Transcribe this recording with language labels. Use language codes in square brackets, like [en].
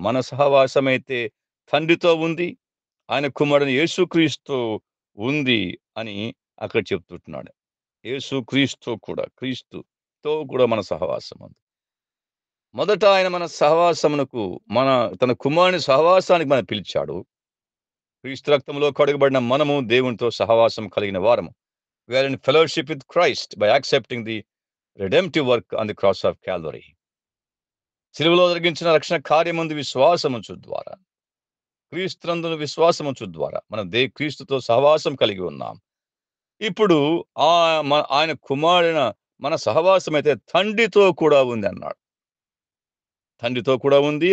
[te] మన సహవాసమైతే తండ్రితో ఉంది. ఆయన కుమారుడైన యేసుక్రీస్తుతో ఉంది అని అక్కడ చెప్తుంటున్నాడు. యేసుక్రీస్తుతో కూడా, క్రీస్తుతో కూడా మన సహవాసం ఉంది. మొదట ఆయన మన సహవాసమునకు తన కుమారుని సహవాసానికి మనల్ని పిలిచాడు. క్రీస్తు రక్తంలో కడుగబడిన మనము దేవునితో సహవాసం కలిగిన వారము. [en] We are in fellowship with Christ by accepting the redemptive work on the cross of Calvary. [te] సిలువలో జరిగించిన రక్షణ కార్యమందు విశ్వాసముంచు ద్వారా, క్రీస్తునందు విశ్వాసముంచు ద్వారా మనం క్రీస్తుతో సహవాసం కలిగి ఉన్నాం. ఇప్పుడు ఆయన కుమారుడైన మన సహవాసం అయితే తండ్రితో కూడా ఉంది అన్నాడు. తండ్రితో కూడా ఉంది.